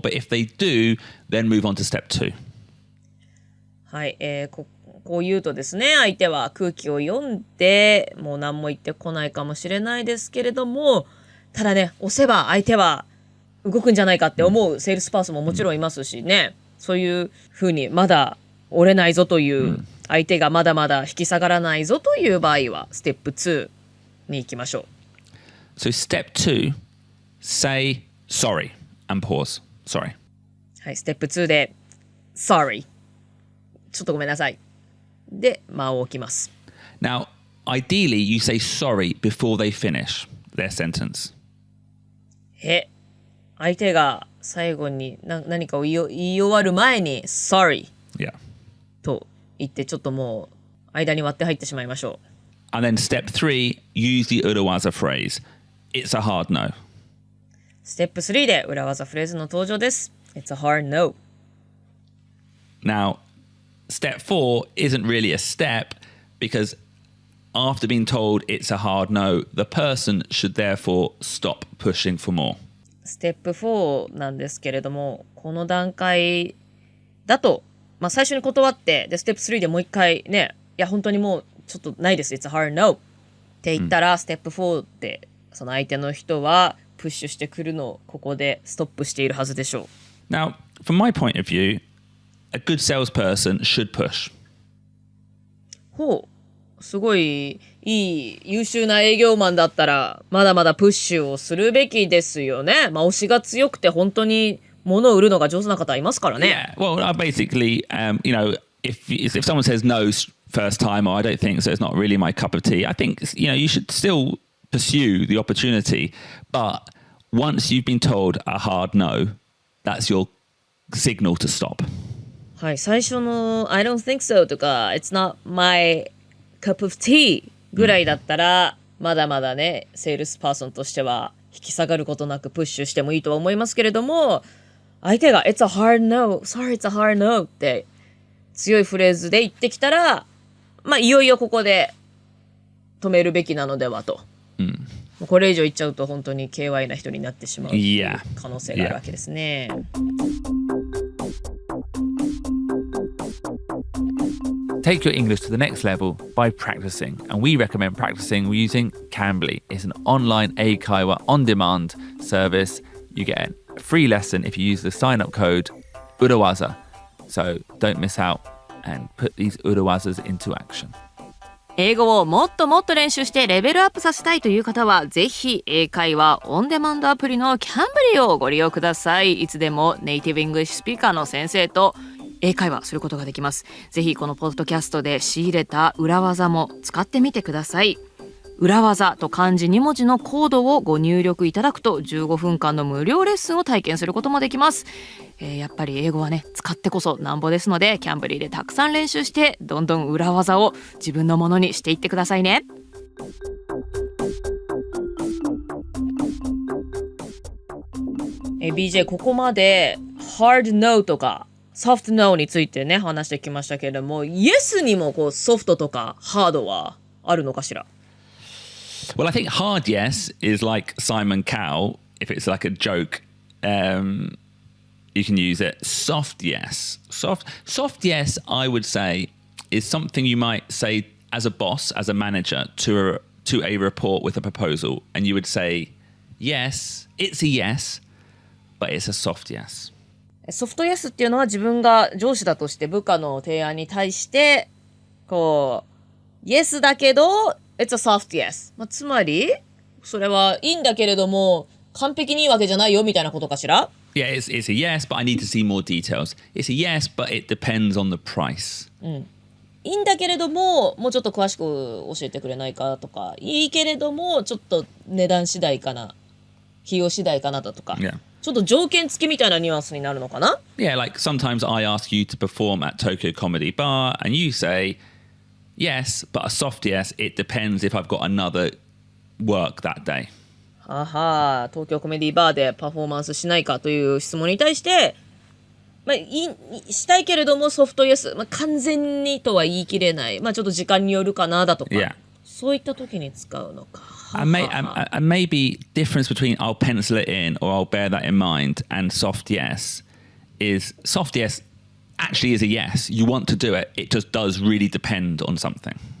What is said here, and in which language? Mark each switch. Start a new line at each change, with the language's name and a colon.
English: But if they do, then move on to step 2.
Japanese: はい、こう言うとですね、相手は空気を読んで、もう何も言ってこないかもしれないですけれども、ただね、押せば相手は動くんじゃないかって思うセールスパーソンももちろんいますしね、そういうふうにまだ折れないぞという、相手がまだまだ引き下がらないぞという場合は、ステップ2に行きましょう。
English: So step 2, say sorry and pause. Sorry.
Japanese: はい、ステップ2で sorry。ちょっとごめんなさい。で、間を置きます。
English: Now, ideally, you say sorry before they finish their sentence.
Japanese: 相手が最後に何かを言い終わる前に sorry
English: Yeah.
Japanese: と言ってちょっともう間に割って入ってしまいましょう。
English: And then step 3, use the urawaza phrase. It's a hard no.
Japanese: ステップ3で裏技フレーズの登場です。
English: It's a hard no. Now, step 4 isn't really a step because after being told it's a hard no, the person should therefore stop pushing for more.
Japanese: ステップ4なんですけれども、この段階だと、まあ、最初に断って、で、ステップ3でもう一回ね、いや、本当にもうちょっとないです。
English: It's a hard no.
Japanese: って言ったら、ステップ4で、その相手の人はプッシュしてくるのをここでストップしているはずでしょう。
English: Now, from my point of view, a good salesperson should push.
Japanese: すごいいい優秀な営業マンだったらまだまだプッシュをするべきですよね。まあ推しが強くて本当に物を売るのが上手な方いますからね。
English: Yeah, well, basically, you know, if someone says no first time, or I don't think so, it's not really my cup of tea, I think, you know, you should still pursue the opportunity. But once you've been told a hard no, that's your signal to stop.
Japanese: はい、最初の
English: I don't think so
Japanese: とか
English: It's not my cup of tea
Japanese: ぐらいだったら、まだまだね、セールスパーソンとしては引き下がることなくプッシュしてもいいとは思いますけれども、相手が
English: It's a hard no,
Japanese: sorry it's a hard no って強いフレーズで言ってきたら、まあいよいよここで止めるべきなのではと。これ以上言っちゃうと本当に KY な人になってしまう可能性があるわけですね。
English: Take your English to the next level by practicing, and we recommend practicing using Cambly. It's an online eikaiwa on-demand service. You get a free lesson if you use the sign-up code Urawaza. So don't miss out and put these Urawazas into action.
Japanese: 英語をもっともっと練習してレベルアップさせたいという方は、ぜひ英会話オンデマンドアプリのキャンブリーをご利用ください。いつでもネイティブイングリッシュスピーカーの先生と英会話することができます。ぜひこのポッドキャストで仕入れた裏技も使ってみてください。裏技と漢字2文字のコードをご入力いただくと15分間の無料レッスンを体験することもできます。やっぱり英語はね、使ってこそなんぼですので、キャンブリーでたくさん練習してどんどん裏技を自分のものにしていってくださいね。 BJ ここまで
English: hard no
Japanese: とか
English: soft no
Japanese: についてね話してきましたけれども、 Yes にもこうソフトとかハードはあるのかしら。
English: Well, I think hard yes is like Simon Cowell. If it's like a joke, you can use it. Soft yes. Soft yes, I would say, is something you might say as a boss, as a manager, to a report with a proposal. And you would say, yes, it's a yes, but it's a soft yes.
Japanese: ソフトイエスっていうのは自分が上司だとして部下の提案に対してこうイエスだけど
English: It's a soft yes、
Japanese: つまりそれはいいんだけれども完璧にいいわけじゃないよみたいなことかしら？
English: Yeah, it's a yes, but I need to see more details. It's a yes, but it depends on the price.
Japanese: いいんだけれども、もうちょっと詳しく教えてくれないかとか、いいけれども、ちょっと値段次第かな、費用次第かなだとか、
English: Yeah.
Japanese: ちょっと条件付きみたいなニュアンスになるのかな？
English: Yeah, like sometimes I ask you to perform at Tokyo Comedy Bar and you say, yes, but a soft yes, it depends if I've got another work that day.
Japanese: はは、東京コメディバーでパフォーマンスしないかという質問に対して、したいけれどもソフトイエス、完全にとは言い切れない、ちょっと時間によるかなだとか、
English: Yeah.
Japanese: そういった時に使うのか。
English: And maybe difference between I'll pencil it in or I'll bear that in mind and soft yes is soft yes actually is a yes. You want to do it. It just does really depend on something.